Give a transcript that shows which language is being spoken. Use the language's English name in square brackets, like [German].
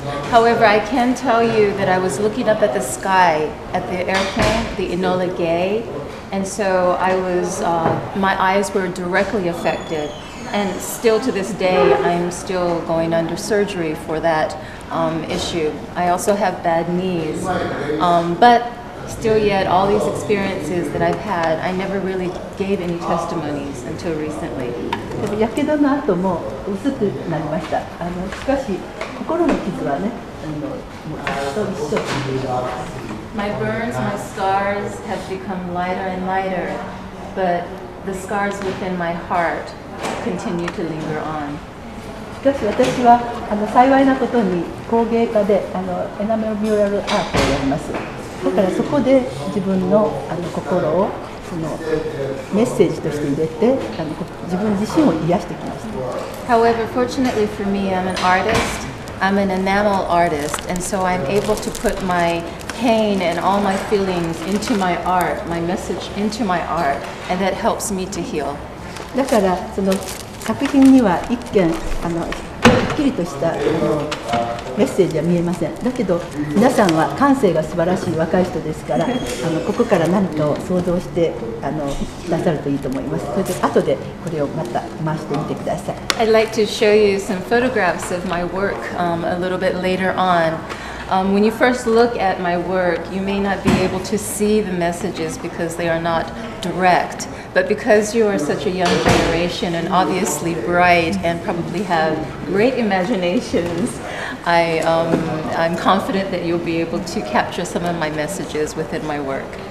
[English] However, I can tell you that I was looking up at the sky at the airplane, the Enola Gay, and so my eyes were directly affected. And still to this day, I'm still going under surgery for that issue. I also have bad knees, but still yet, all these experiences that I've had, I never really gave any testimonies until recently. [Japanese] やけどの後も薄くなりました。しかし心の傷はね、もうずっと一緒。 [English] My burns, my scars have become lighter and lighter, but the scars within my heart continue to linger on. [Japanese] しかし私は幸いなことに工芸家でエナメルミュラルアートをやります。だからそこで自分の心をメッセージとして入れて自分自身を癒してきました。 [English] However, fortunately for me, I'm an artist. I'm an enamel artist, and so I'm able to put my pain and all my feelings into my art, my message into my art, and that helps me to heal. [Japanese] だからその作品には一見はっきりとしたメッセージは見えません。だけど皆さんは感性が素晴らしい若い人ですからここから何かを想像して出さるといいと思います。それで後でこれをまた回してみてください。 [English] I'd like to show you some photographs of my work a little bit later on. When you first look at my work, you may not be able to see the messages because they are not direct. But because you are such a young generation and obviously bright and probably have great imaginations, I'm confident that you'll be able to capture some of my messages within my work.